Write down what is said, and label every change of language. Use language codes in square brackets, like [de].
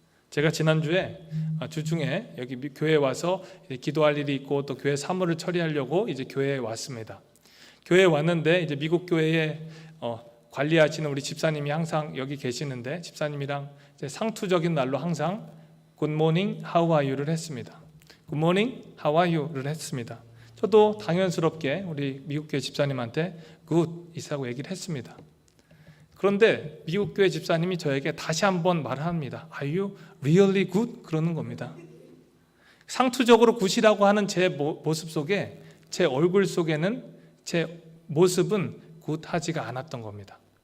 [ko] 제가 지난주에 주중에 여기 교회에 와서 기도할 일이 있고 또 교회 사무를 처리하려고 이제 교회에 왔습니다. 교회에 왔는데 이제 미국 교회에 관리하시는 우리 집사님이 항상 여기 계시는데, 집사님이랑 이제 상투적인 날로 항상 [en] Good morning, how are you [ko] 를 했습니다. [en] Good morning, how are you를 [ko] 했습니다. 저도 당연스럽게 우리 미국교회 집사님한테 good 이라고 얘기를 했습니다. 그런데 미국교회 집사님이 저에게 다시 한번 말을 합니다. [en] Are you really good? [ko] 그러는 겁니다. 상투적으로 굿이라고 하는 제 모습 속에, 제 얼굴 속에는 제 모습은 굿하지가 않았던 겁니다.